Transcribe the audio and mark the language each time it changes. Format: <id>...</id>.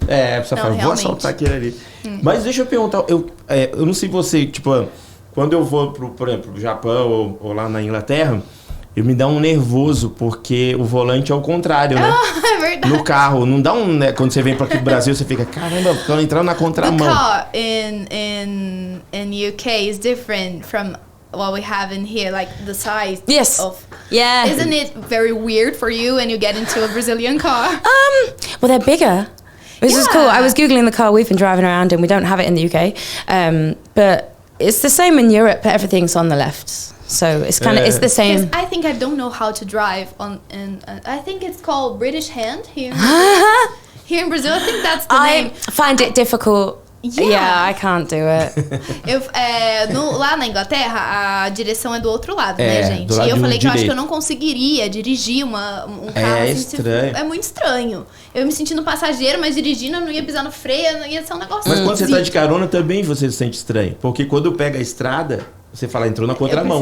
<pt>A pessoa fala, vou assaltar aquele ali. Mas deixa eu perguntar, eu não sei você, tipo, quando eu vou por exemplo, pro Japão ou lá na Inglaterra, eu me dá um nervoso, porque o volante é o contrário, né? É verdade. No carro, não dá um, né? Quando você vem para aqui do Brasil, você fica, caramba, tô entrando na contramão.</pt> <en>The car in UK is different from what we have in here, like the size of... Yeah. Isn't it very weird for you when you get into a Brazilian car? Well, they're bigger. This is cool. I was Googling the car we've been driving around in. We don't have it in the UK. But it's the same in Europe, but everything's on the left. So it's kind of, it's the same. I think I don't know how to drive I think it's called British hand here. Here in Brazil, I think that's the name. I find it difficult. Yeah, I can't do it.</en> <pt>Lá na Inglaterra, a direção é do outro lado, né, gente? E eu falei que eu acho que eu não conseguiria dirigir um carro. É assim, estranho. É muito estranho. Eu me sentindo passageiro, mas dirigindo, eu não ia pisar no freio, não ia ser um negócio. Mas quando você tá de carona, também você se sente estranho. Porque quando pega a estrada, você fala, entrou na contramão.</pt>